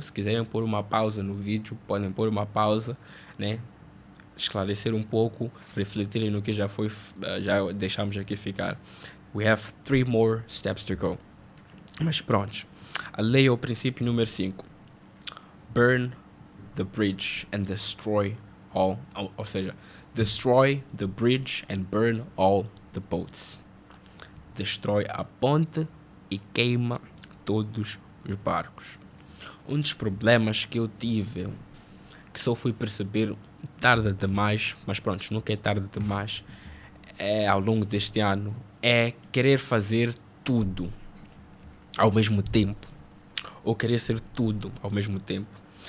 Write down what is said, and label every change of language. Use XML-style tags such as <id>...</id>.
<pt>Se quiserem pôr uma pausa no vídeo, podem pôr uma pausa, né? Esclarecer um pouco, refletirem no que já deixamos aqui ficar.</pt> <en>We have 3 more steps to go.</en> <pt>Mas pronto. A lei é o princípio número 5.</pt> <en>Burn the bridge and destroy all.</en> <pt>Ou seja,</pt> <en>destroy the bridge and burn all the boats.</en> <pt>Destrói a ponte e queima todos os barcos. Um dos problemas que eu tive, que só fui perceber tarde demais, mas pronto, nunca é tarde demais, ao longo deste ano, é querer fazer tudo ao mesmo tempo, ou querer ser tudo ao mesmo tempo.</pt>